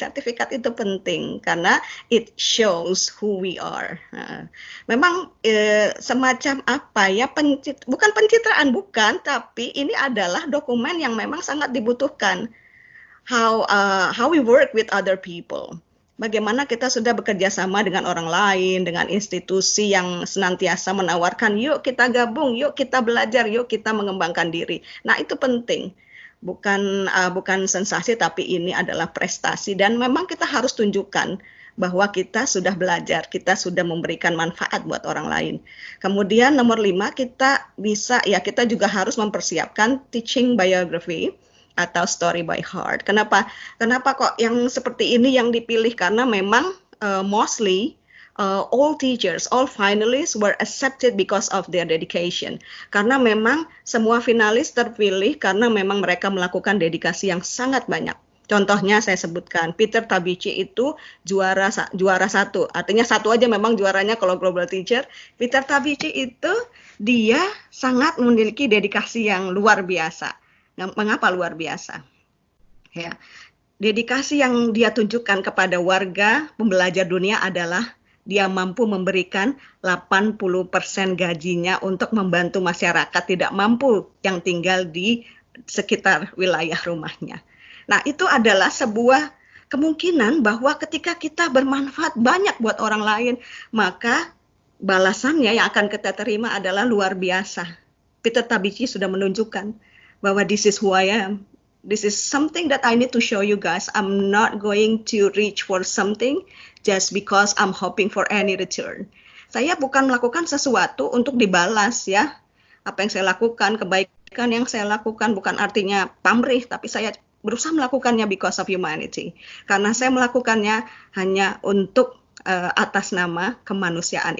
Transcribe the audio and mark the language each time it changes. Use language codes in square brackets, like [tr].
[id] Sertifikat itu penting karena [en] it shows who we are. [id] Memang semacam apa ya, bukan pencitraan, bukan, tapi ini adalah dokumen yang memang sangat dibutuhkan. [en] How we work with other people. [id] Bagaimana kita sudah bekerja sama dengan orang lain, dengan institusi yang senantiasa menawarkan, yuk kita gabung, yuk kita belajar, yuk kita mengembangkan diri. Nah, itu penting. Bukan sensasi, tapi ini adalah prestasi. Dan memang kita harus tunjukkan bahwa kita sudah belajar, kita sudah memberikan manfaat buat orang lain. Kemudian nomor 5, kita juga harus mempersiapkan teaching biography atau story by heart. Kenapa kok yang seperti ini yang dipilih? Karena memang [en] mostly all teachers, all finalists were accepted because of their dedication. [id] Karena memang semua finalis terpilih karena memang mereka melakukan dedikasi yang sangat banyak. Contohnya saya sebutkan Peter Tabichi itu juara 1, artinya 1 aja memang juaranya kalau Global Teacher. Peter Tabichi itu dia sangat memiliki dedikasi yang luar biasa. Mengapa luar biasa? Ya, dedikasi yang dia tunjukkan kepada warga pembelajar dunia adalah dia mampu memberikan 80% gajinya untuk membantu masyarakat tidak mampu yang tinggal di sekitar wilayah rumahnya. Nah, itu adalah sebuah kemungkinan bahwa ketika kita bermanfaat banyak buat orang lain, maka balasannya yang akan kita terima adalah luar biasa. Peter Tabichi sudah menunjukkan bahwa [en] this is who I am. This is something that I need to show you guys. I'm not going to reach for something just because I'm hoping for any return. [id] Saya bukan melakukan sesuatu untuk dibalas ya. Apa yang saya lakukan, kebaikan yang saya lakukan bukan artinya pamrih, tapi saya berusaha melakukannya [en] because of humanity. [id] Karena saya melakukannya hanya untuk atas nama kemanusiaan.